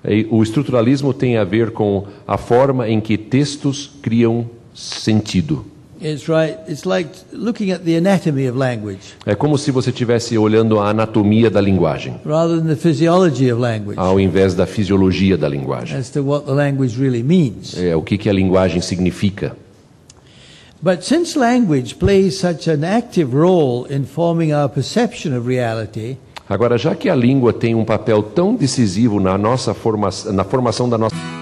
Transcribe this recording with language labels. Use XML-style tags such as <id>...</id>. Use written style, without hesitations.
<pt>O estruturalismo tem a ver com a forma em que textos criam sentido.</pt> <en>It's like looking at the anatomy of language</en> <pt>É como se você estivesse olhando a anatomia da linguagem,</pt> <en>rather than the physiology of language</en> <pt>ao invés da fisiologia da linguagem.</pt> <en>as to what the language really means.</en> <pt>O que a linguagem significa.</pt> <en>But since language plays such an active role in forming our perception of reality,</en> <pt>Agora, já que a língua tem um papel tão decisivo na formação da nossa</pt>